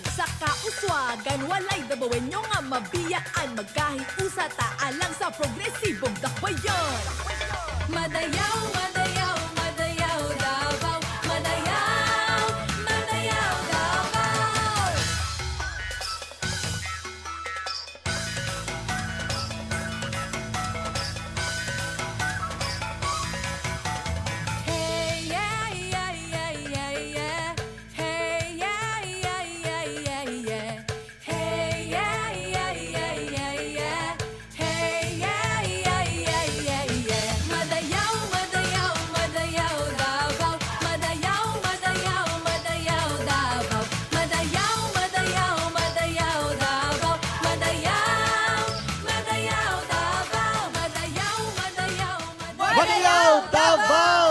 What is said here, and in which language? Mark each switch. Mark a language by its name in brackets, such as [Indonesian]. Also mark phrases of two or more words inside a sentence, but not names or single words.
[Cebuano] Sa kauswagan walay Davaoenyo nga mabiyaan. Magkahiusa ta alang sa progresibong dakbayon. Madayaw madayaw madayaw Davao. Madayaw madayaw Davao. [English] Hey yeah yeah yeah yeah yeah. Hey yeah yeah yeah yeah yeah. Hey yeah yeah yeah yeah yeah. Hey yeah yeah yeah yeah yeah. [Cebuano] Madayaw madayaw madayaw Davao. Madayaw madayaw madayaw Davao. Madayaw madayaw madayaw Davao. Madayaw madayaw Davao. Madayaw madayaw Madayaw Davao!